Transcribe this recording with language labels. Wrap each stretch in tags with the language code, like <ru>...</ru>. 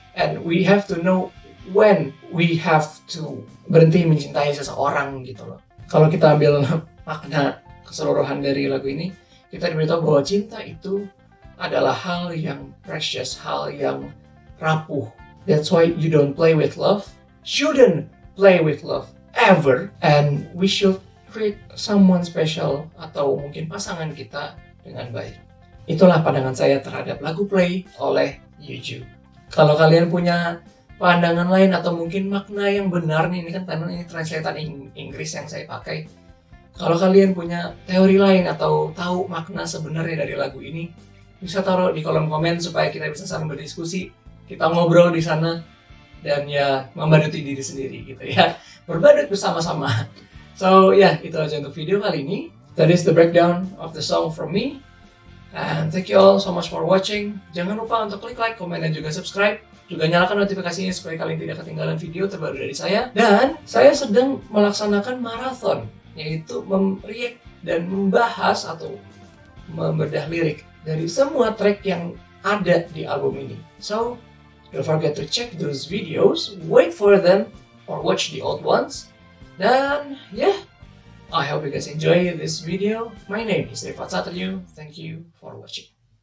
<en>And we have to know when we have to</en> <id>berhenti mencintai seseorang gitu loh. Kalau kita ambil makna keseluruhan dari lagu ini, kita diberitahu bahwa cinta itu adalah hal yang precious, hal yang rapuh.</id> <en>That's why you don't play with love, shouldn't play with love ever, and we should treat someone special</en> <id>atau mungkin pasangan kita dengan baik. Itulah pandangan saya terhadap lagu Play oleh Yuju. Kalau kalian punya pandangan lain atau mungkin makna yang benar nih, ini kan karena ini translatean Inggris yang saya pakai. Kalau kalian punya teori lain atau tahu makna sebenarnya dari lagu ini, bisa taruh di kolom komen supaya kita bisa saling berdiskusi, kita ngobrol di sana dan ya membaduti diri sendiri gitu ya, berbadut bersama-sama. So itu aja untuk video kali ini.</id> <en>That is the breakdown of the song from me. And thank you all so much for watching.</en> <id>Jangan lupa untuk klik like, komen, dan juga subscribe. Juga nyalakan notifikasinya supaya kalian tidak ketinggalan video terbaru dari saya. Dan saya sedang melaksanakan marathon, yaitu react dan membahas atau membedah lirik dari semua track yang ada di album ini.</id> <en>So, don't forget to check those videos, wait for them, or watch the old ones. Dan I hope you guys enjoy this video. My name is Rifat Satriu. Thank you for watching.</en>